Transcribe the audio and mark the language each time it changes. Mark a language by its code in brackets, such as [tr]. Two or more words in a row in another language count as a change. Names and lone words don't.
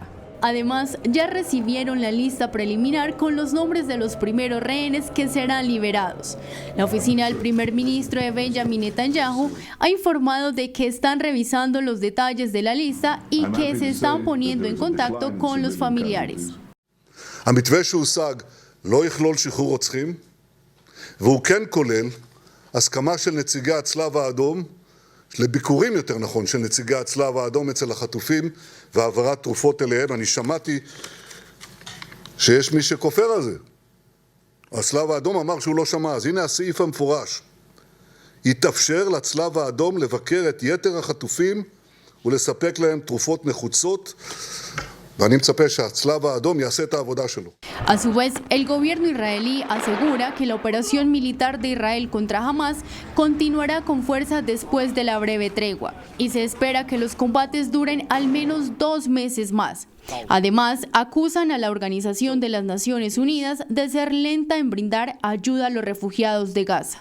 [es] Además, ya recibieron la lista preliminar con los nombres de los primeros rehenes que serán liberados. La oficina del primer ministro de Benjamin Netanyahu ha informado de que están revisando los detalles de la lista y que se están poniendo en contacto con los familiares. [he] המתווה שהושג לא יכלול שחרור רוצחים, והוא כן כולל הסכמה של נציגי הצלב האדום, לביקורים יותר נכון של נציגי הצלב האדום אצל החטופים והעברת תרופות אליהם. אני שמעתי שיש מי שכופר על זה. הצלב האדום אמר שהוא לא שמע, אז הנה הסעיף המפורש. יתאפשר לצלב האדום לבקר את יתר החטופים ולספק להם תרופות נחוצות. ואני מצפה שהצלב האדום יעשה את העבודה שלו. [es] A su vez, el gobierno israelí asegura que la operación militar de Israel contra Hamás continuará con fuerza después de la breve tregua y se espera que los combates duren al menos 2 meses más. Además, acusan a la Organización de las Naciones Unidas de ser lenta en brindar ayuda a los refugiados de Gaza.